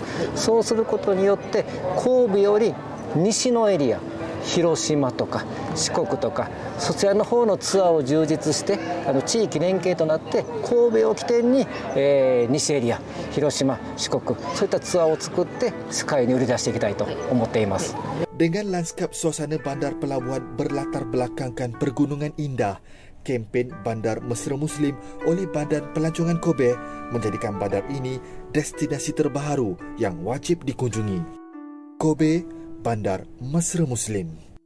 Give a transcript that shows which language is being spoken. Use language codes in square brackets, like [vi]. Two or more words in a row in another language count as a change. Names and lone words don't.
[ja] そうすることによって神戸より西のエリア、広島とか四国とかそちらの方のツアーを充実して地域連携となって神戸を起点に、西エリア、広島、四国そういったツアーを作って世界に売り出していきたいと思っています。 [ms] Dengan lanskap suasana bandar pelabuhan berlatar belakangkan pergunungan indah, kempen Bandar Mesra Muslim oleh Badan Pelancongan Kobe menjadikan bandar ini destinasi terbaru yang wajib dikunjungi. Kobe, Bandar Mesra Muslim.